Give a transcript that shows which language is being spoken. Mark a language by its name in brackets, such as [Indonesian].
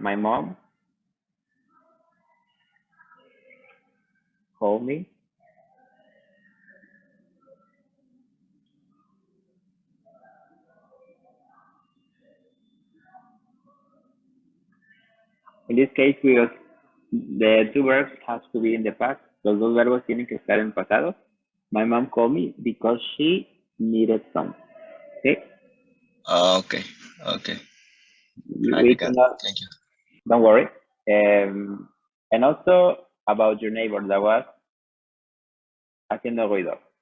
[English] My mom called me. In this case, the two verbs have to be in the past. [Spanish] Los dos verbos tienen que estar en pasado. [English] My mom called me because she needed something. Okay? Okay. Okay. I We got it. cannot, Thank you. don't worry. And also about your neighbor that was [Spanish] haciendo ruido.